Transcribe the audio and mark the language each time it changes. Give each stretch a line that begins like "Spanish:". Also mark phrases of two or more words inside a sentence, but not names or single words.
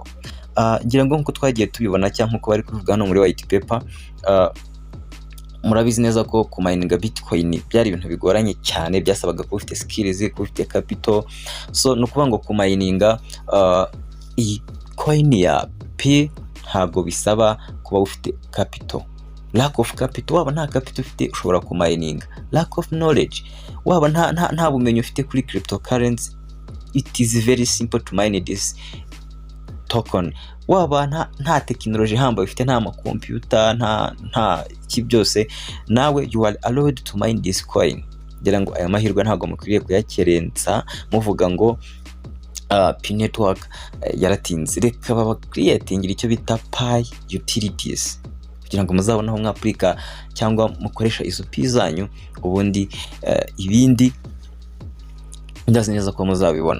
Kinyarwanda: Ngira ngo nkuko twagiye tubibona cyangwa nkuko bari kuvuga hano muri
English: white paper,
Kinyarwanda: murabizi neza ko kumininga Bitcoin byari ibintu bigoranye cyane, byasabaga ko ufite skills, ko ufite capital. So no kuvuga ngo kumininga iyi coin ya Pi ntabwo bisaba kuba ufite capital.
English: Lack of capital,
Kinyarwanda: waba nta capital ufite ushobora kumininga.
English: Lack of knowledge,
Kinyarwanda: waba nta bumenyi ufite kuri cryptocurrency,
English: it is very simple to mine this token.
Kinyarwanda: Waba nta technology hamba ufite, nta ma computer, nta iki byose, nawe
English: you are allowed to mine this coin.
Kinyarwanda: Ngira ngo aya mahirwe ntabwo mukwiriye kuyakerensa muvuga ngo Pi network yaratinze. Reka baba creating icyo bita Pi utilities kugira ngo muzabone aho mwaplika cyangwa mukoresha izo Pi zanyu, ubundi ibindi ndazi neza ko muzabibona.